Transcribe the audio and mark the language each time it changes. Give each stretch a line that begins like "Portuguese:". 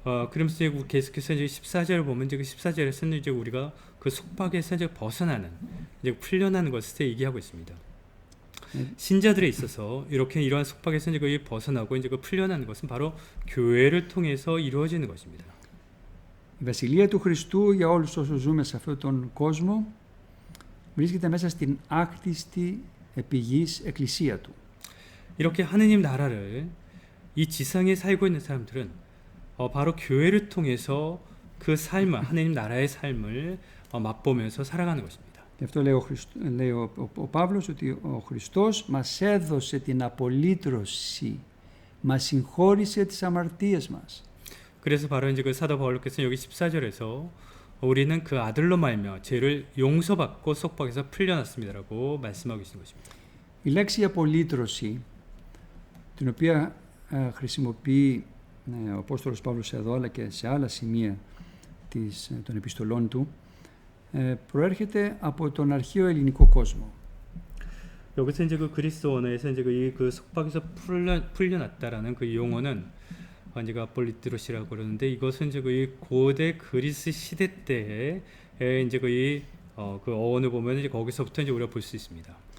Korean: 그러면서 이제 계속해서 이제 14절을 보면 이제 그 14절에서는 이제 우리가 그 속박에서 이제 벗어나는, 이제 풀려나는 것을 얘기하고 있습니다. 신자들에 있어서 이러한 속박에서 이제 거의 벗어나고 이제 그 풀려나는 것은 바로 교회를 통해서 이루어지는 것입니다.
Greek: Η βασιλεία του Χριστού για όλους όσους ζούμε σε αυτόν τον κόσμο βρίσκεται μέσα στην άκτιστη επιγής εκκλησία του.
Korean: 이렇게 하느님 나라를 이 지상에 살고 있는 사람들은 바로 교회를 통해서 그 삶을, 하느님 나라의 삶을 맛보면서 살아가는 것입니다.
Greek: Γι' αυτό λέει ο Παύλος ότι ο Χριστός μας έδωσε την απολύτρωση, μας συγχώρησε τις αμαρτίες μας.
Korean: 그래서 바로 이제 그 사도 바울께서 여기 14절에서 우리는 그 아들로 말미암아 죄를 용서받고 속박에서 풀려났습니다라고 말씀하고 계신 것입니다.
Greek: Η λέξη απολύτρωση, την οποία χρησιμοποιεί ο Απόστολος Παύλος εδώ αλλά και σε άλλα σημεία των επιστολών του, προέρχεται από τον αρχαίο ελληνικό κόσμο.
Korean: 여기서 이제 그 그리스 언어에서 이제 그 속박에서 풀려났다라는 그 용어는 이제 그 아폴리트로시라고 그러는데, 이것은 이제 그 고대 그리스 시대 때에 이제 그 어원을 보면 이제 거기서부터 이제 우리가 볼 수 있습니다.